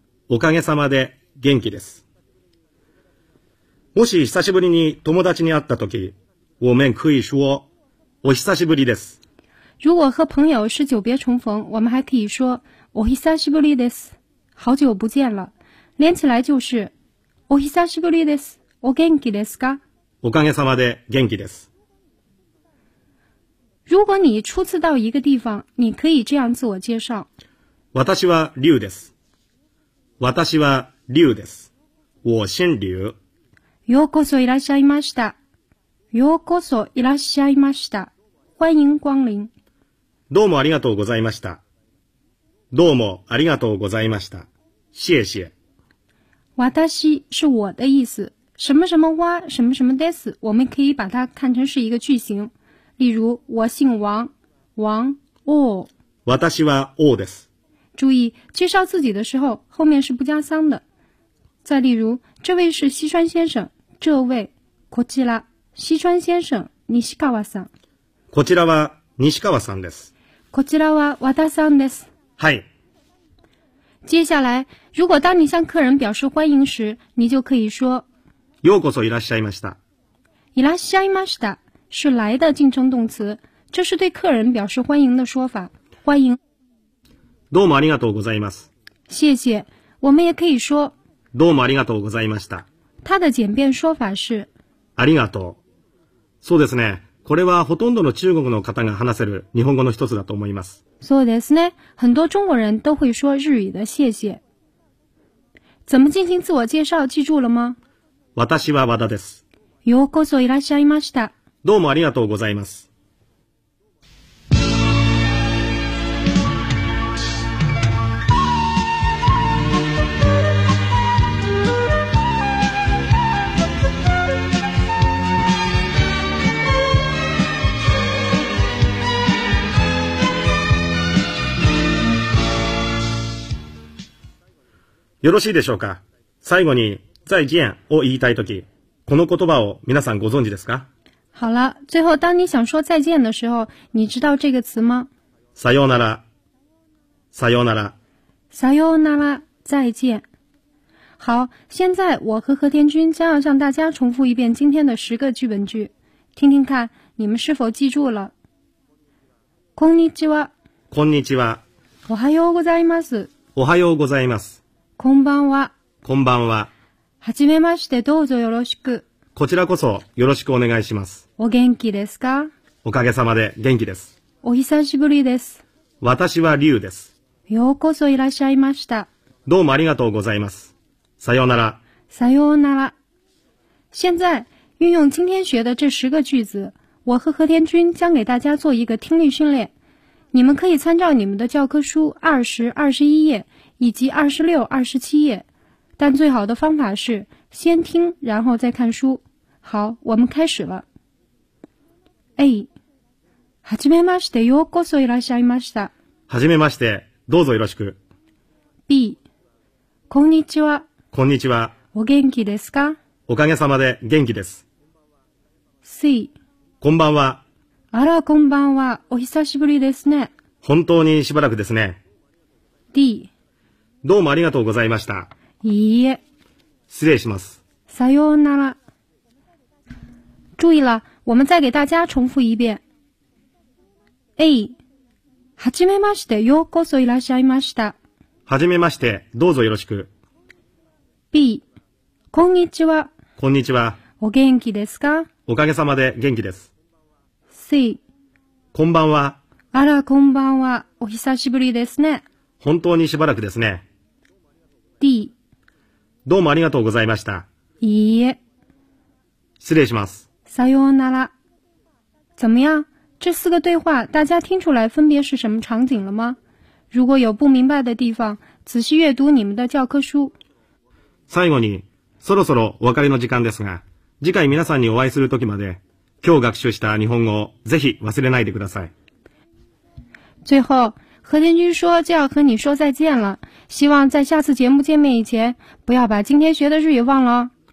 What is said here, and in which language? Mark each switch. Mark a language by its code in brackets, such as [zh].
[ja] おかげさまで元気です。もし久しぶりに友達に会ったとき、 [zh] 我们可以说 [ja] お久しぶりです。 [zh] 如果和朋友是久别重逢，我们还可以说 [ja] お久しぶりです。 [zh] 好久不见了，连起来就是 [ja] お久しぶりです。お元気ですか？おかげさまで元気です。 [zh] 如果你初次到一个地方，你可以这样自我介绍。 [ja] 私は劉です。私は劉です。 [zh] 我姓劉。 [ja] ようこそいらっしゃいました。ようこそいらっしゃいました。 [zh] 欢迎光临。 [ja] どうもありがとうございました。どうもありがとうございました。 [zh] 谢谢。私是我的意思。什么什么哇，什么什么です，我们可以把它看成是一个句型。例如，我姓王，王哦。 [ja] 私は王です。 [zh] 注意，介绍自己的时候，后面是不加桑的。再例如，这位是西川先生，这位こちら西川先生西川さん。 [ja] こちらは西川さんです。こちらは和田さんです。はい。 [zh] 接下来，如果当你向客人表示欢迎时，你就可以说。 [ja] ようこそいらっしゃいました。 [zh] いらっしゃいました是来的敬称动词，这是对客人表示欢迎的说法。欢迎。 [ja] どうもありがとうございます。 [zh] 谢谢。我们也可以说。 [ja] どうもありがとうございました。 [zh] 它的简便说法是。 [ja] ありがとう。そうですね。これはほとんどの中国の方が話せる日本語の一つだと思います。そうですね。 [zh] 很多中国人都会说日语的谢谢。怎么进行自我介绍？记住了吗？ [ja] 私は和田です。ようこそいらっしゃいました。どうもありがとうございます。よろしいでしょうか。最後に再见を言いたいとき、この言葉を皆さんご存知ですか？ [zh] 好了，最后当你想说再见的时候，你知道这个词吗？ [ja] さようなら、さようなら、さようなら，再见。 [zh] 好，现在我和和田君将要向大家重复一遍今天的十个剧本句，听听看你们是否记住了。 [ja] こんにちは、こんにちは、おはようございます、おはようございます、こんばんは、こんばんは。はじめまして、どうぞよろしく。こちらこそよろしくお願いします。お元気ですか？おかげさまで元気です。お久しぶりです。私は劉です。ようこそいらっしゃいました。どうもありがとうございます。さようなら。さようなら。 [zh] 现在运用今天学的这十个句子，我和和田君将给大家做一个听力训练。你们可以参照你们的教科书20、21页以及26、27页。但最好的方法是先听然后再看书。好，我们开始了。A。 [ja] はじめまして、ようこそいらっしゃいました。はじめまして、どうぞよろしく。 B。 こんにちは、こんにちは、お元気ですか。おかげさまで元気です。 C。こんばんは、あら、こんばんは、お久しぶりですね。本当にしばらくですね。 D。どうもありがとうございました。いいえ。失礼します。さようなら。 [zh] 注意了，我们再给大家重复一遍。 A。 [ja] はじめまして、ようこそいらっしゃいました。はじめまして、どうぞよろしく。 B。 こんにちは。こんにちは。お元気ですか？おかげさまで元気です。 C。こんばんは。あら、こんばんは。お久しぶりですね。本当にしばらくですね。 D。どうもありがとうございました。いいえ。失礼します。さようなら。 [zh] 怎么样？这四个对话，大家听出来分别是什么场景了吗？如果有不明白的地方，仔细阅读你们的教科书。 [ja] 最後に、そろそろお別れの時間ですが、次回皆さんにお会いする時まで、今日学習した日本語をぜひ忘れないでください。最後。 [zh] 何天君说就要和你说再见了，希望在下次节目见面以前，不要把今天学的日语忘了。